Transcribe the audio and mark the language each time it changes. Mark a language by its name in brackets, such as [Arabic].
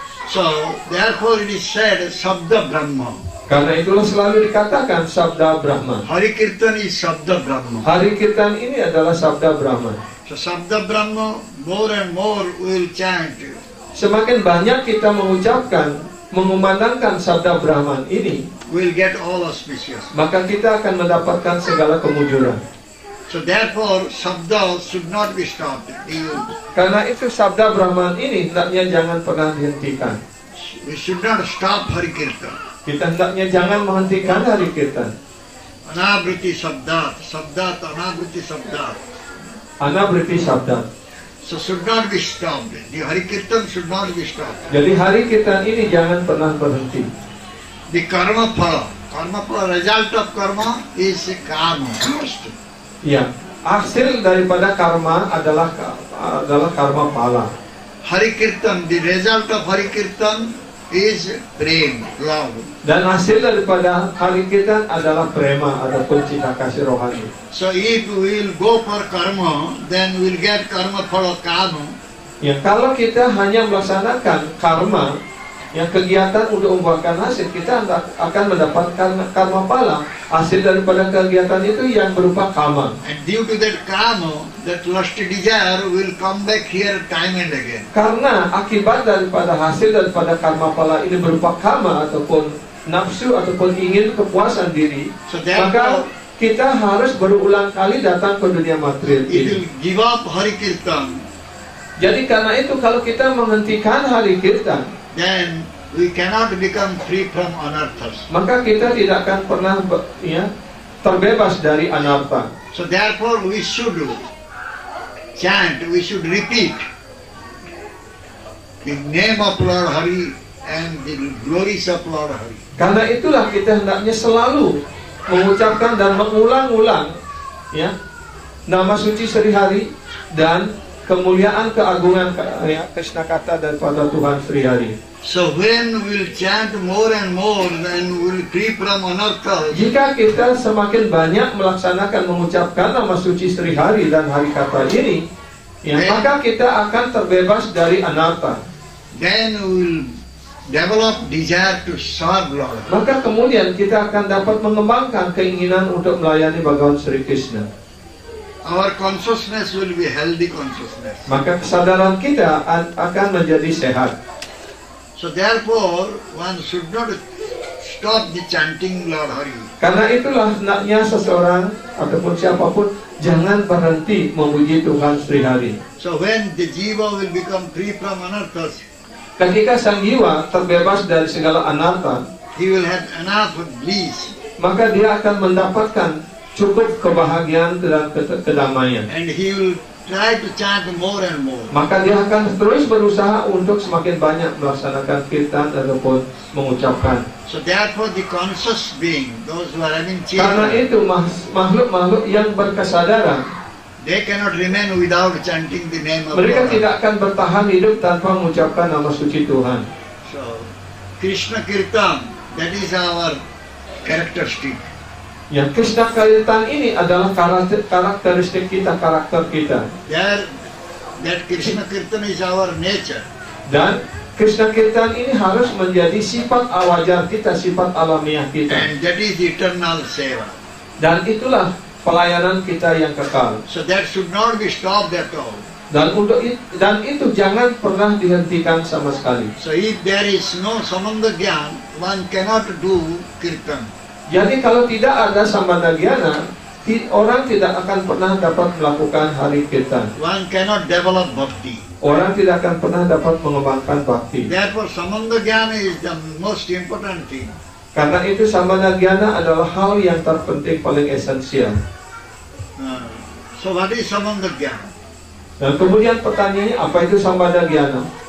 [English] So therefore it is said Sabda Brahma. [Indonesian] Karena itulah selalu dikatakan Sabda Brahma. [English] Hari Kirtan is Sabda Brahma. [Indonesian] Hari kirtan ini adalah Sabda Brahma. [English] So Sabda Brahma, more and more we will chant. [Indonesian] Semakin banyak kita mengucapkan, mengumandangkan Sabda Brahman ini, [English] We will get all auspicious. [Indonesian] maka kita akan mendapatkan segala kemujuran. [English] So therefore Sabda should not be stopped. [Indonesian] Karena itu Sabda Brahman ini hendaknya jangan pernah dihentikan. [English] We should not stop Hari Kirtan. [Indonesian] Kita hendaknya jangan menghentikan hari kirtan. [Sanskrit] Anabhriti Sabdat, Sabdat, Anabhriti Sabdat. Anabriti Sabda. [English] So should not be stopped. The Hari Kirtan should not be stopped. [Indonesian] Jadi hari kirtan ini jangan pernah berhenti. [English] The karma phala, result of karma is karma. [Indonesian] Ya, hasil daripada karma adalah karma pala. [English] Hari Kirtan, the result of Hari Kirtan is prem, love. [Indonesian] Dan hasil daripada Hari Kirtan adalah prema ataupun cinta kasih rohani. [English] So if we will go for karma, then we will get karma phala kama. [Indonesian] Ya, kalau kita hanya melaksanakan karma, yang kegiatan untuk membuahkan hasil, kita akan mendapatkan karma pala. Hasil daripada kegiatan itu yang berupa kama. [English] And due to that kama, that lusty desire will come back here time and again. [Indonesian] Karena akibat daripada hasil daripada karma pala ini berupa kama ataupun nafsu ataupun ingin kepuasan diri, [English] So [Indonesian] maka [English] therefore, [Indonesian] kita harus berulang kali datang ke dunia material [English] it [Indonesian] ini. [English] will give up Hari Kirtan. [Indonesian] Jadi karena itu kalau kita menghentikan Hari Kirtan, [English] Then we cannot become free from anarthas. [Indonesian] maka kita tidak akan pernah terbebas dari anartha. [English] So therefore we should chant, we should repeat the name of Lord Hari and the glories of Lord Hari. [Indonesian] Karena itulah kita hendaknya selalu mengucapkan dan mengulang-ulang ya nama suci Sri Hari dan kemuliaan keagungan Krishna kata daripada Tuhan Sri Hari. [English] So when we will chant more and more, then we will free from anarthas. [Indonesian] Jika kita semakin banyak melaksanakan mengucapkan nama suci Sri Hari dan hari kata ini, ya, maka kita akan terbebas dari anartha. [English] Then we will develop desire to serve Lord. [Indonesian] Maka kemudian kita akan dapat mengembangkan keinginan untuk melayani Bhagawan Sri Krishna. [English] Our consciousness will be healthy consciousness. [Indonesian] Maka kesadaran kita akan menjadi sehat. [English] So therefore, one should not stop the chanting Lord Hari. [Indonesian] Karena itulah hendaknya seseorang ataupun siapapun jangan berhenti memuji Tuhan Sri Hari. [English] So when the jiva will become free from anarthas, [Indonesian] Ketika sang jiwa terbebas dari segala anartha, [English] he will have enough bliss, [Indonesian] maka dia akan mendapatkan cukup kebahagiaan dan kedamaian. [English] and he will try to chant more and more. [Indonesian] Maka dia akan terus berusaha untuk semakin banyak melaksanakan kirtan ataupun mengucapkan. [English] So therefore the conscious being, those who are having [Indonesian] Karena [English] children, [Indonesian] itu makhluk-makhluk yang berkesadaran, [English] they cannot remain without chanting the name of [Indonesian] mereka [English] God. [Indonesian] tidak akan bertahan hidup tanpa mengucapkan nama suci Tuhan. [English] So Krishna Kirtan, that is our characteristic. [Indonesian] Ya, Krishna Kirtan ini adalah karakteristik kita, karakter kita. [English] There, that Krishna Kirtan is our nature. [Indonesian] Dan Krishna Kirtan ini harus menjadi sifat wajar kita, sifat alamiah kita. [English] And that is eternal seva. [Indonesian] Dan itulah pelayanan kita yang kekal. [English] So that should not be stopped at all. [Indonesian] Dan itu jangan pernah dihentikan sama sekali. [English] So if there is no samanda gyan, one cannot do kirtan. [Indonesian] Jadi kalau tidak ada sambandha gyana, orang tidak akan pernah dapat melakukan hari kirtan. [English] One cannot develop bhakti. [Indonesian] Orang tidak akan pernah dapat mengembangkan bakti. [English] Therefore samanda gyana is the most important thing. [Indonesian] Karena itu sambandha gyana adalah hal yang terpenting, paling esensial. [English] So what is samanda gyana? [Indonesian] Dan kemudian pertanyaannya, apa itu sambandha gyana?